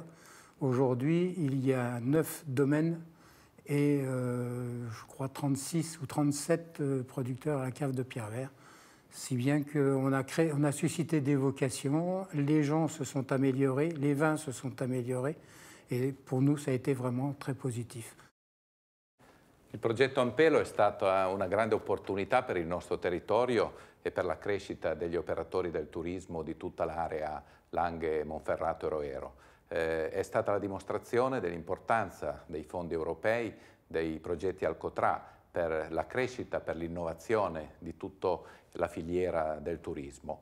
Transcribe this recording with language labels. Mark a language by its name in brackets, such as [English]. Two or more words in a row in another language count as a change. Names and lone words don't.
[French] Aujourd'hui, il y a 9 domaines et je crois 36 ou 37 producteurs à la cave de Pierrevert. Si bien qu'on a suscité des vocations, les gens se sont améliorés, les vins se sont améliorés [Italian] e per noi [French] ça a été vraiment très positif. [Italian] Il progetto Ampelo è stata una grande opportunità per il nostro territorio e per la crescita degli operatori del turismo di tutta l'area Langhe, Monferrato e Roero. È stata la dimostrazione dell'importanza dei fondi europei, dei progetti Alcotra per la crescita, per l'innovazione di tutta la filiera del turismo.